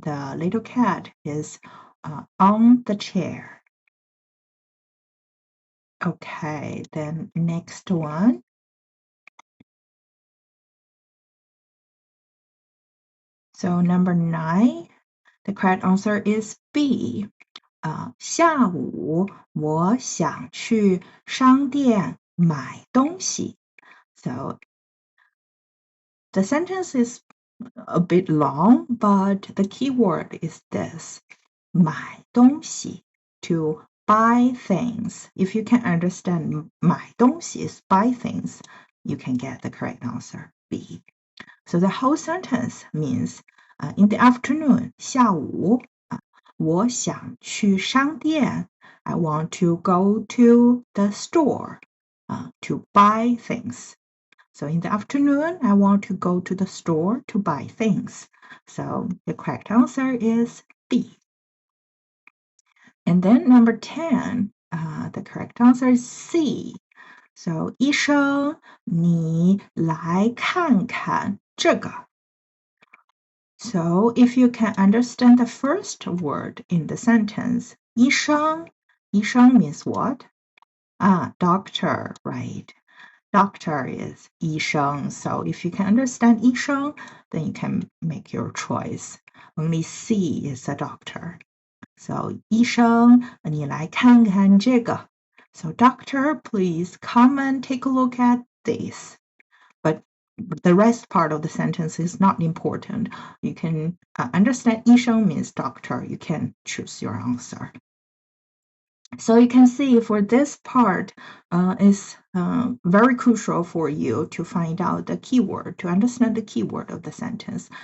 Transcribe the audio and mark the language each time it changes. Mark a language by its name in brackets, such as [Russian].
[English] The little cat is on the chair. Okay, then next one. So number 9, the correct answer is B. [Chinese] 下午我想去商店买东西. [English] So the sentence is a bit long, but the key word is this. 买东西, to buy things. If you can understand 买东西 is buy things, you can get the correct answer, B. So the whole sentence means in the afternoon, 下午, [Chinese] 我想去商店. [English] I want to go to the store to buy things. So in the afternoon, I want to go to the store to buy things. So the correct answer is B. And then number 10, the correct answer is C. [Chinese] So 医生，你来看看这个. [English] So if you can understand the first word in the sentence, 医生 means what? Doctor, right? Doctor is 医生. So if you can understand 医生, then you can make your choice. Only C is a doctor. [Chinese] So 医生，你来看看这个. [English] So doctor, please come and take a look at this. But the rest part of the sentence is not important. You can understand 医生 means doctor. You can choose your answer. So you can see for this part is very crucial for you to find out the keyword, to understand the keyword of the sentence.